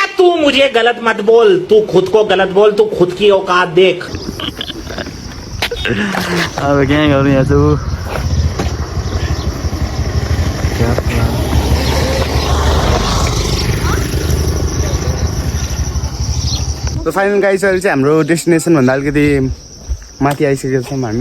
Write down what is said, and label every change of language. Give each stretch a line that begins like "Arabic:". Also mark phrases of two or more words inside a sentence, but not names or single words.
Hindi: तू मुझे गलत मत बोल, तू खुद को गलत बोल, तू खुद की औकात देख।
Nepali: अब ग्याङहरू यहाँ छ। तो फाइनल गाइस अहिले चाहिँ हाम्रो डेस्टिनेसन भन्दा अलिकति माथि आइसकेको छौँ हामी।